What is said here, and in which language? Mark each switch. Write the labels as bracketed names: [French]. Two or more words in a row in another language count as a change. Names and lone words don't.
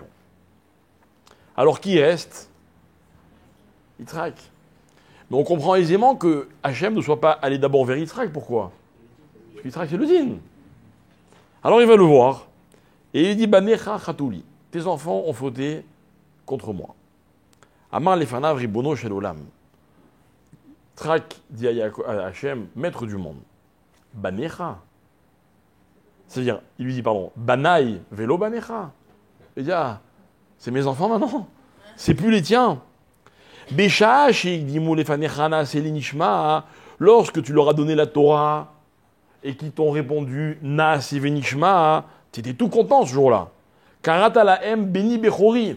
[French] Alors qui reste? Yitzhak. Mais on comprend aisément que Hachem ne soit pas allé d'abord vers Yitzhak. Pourquoi? Parce que Yitzhak c'est le din. Alors il va le voir. Et il dit, [Hebrew] בניך חטאו לי, [French] tes enfants ont fauté contre moi. [Hebrew] אמר לפניו ריבונו של עולם. [French] Yitzhak dit à Hachem, maître du monde. Banecha. C'est-à-dire, il lui dit, [Hebrew] בניי ולא בניך. [French] Il dit, c'est mes enfants maintenant. C'est plus les tiens. Lorsque tu leur as donné la Torah et qu'ils t'ont répondu [Hebrew] נעשה ונשמע, [French] tu étais tout content ce jour-là. [Hebrew] קראת להם בני בכורי.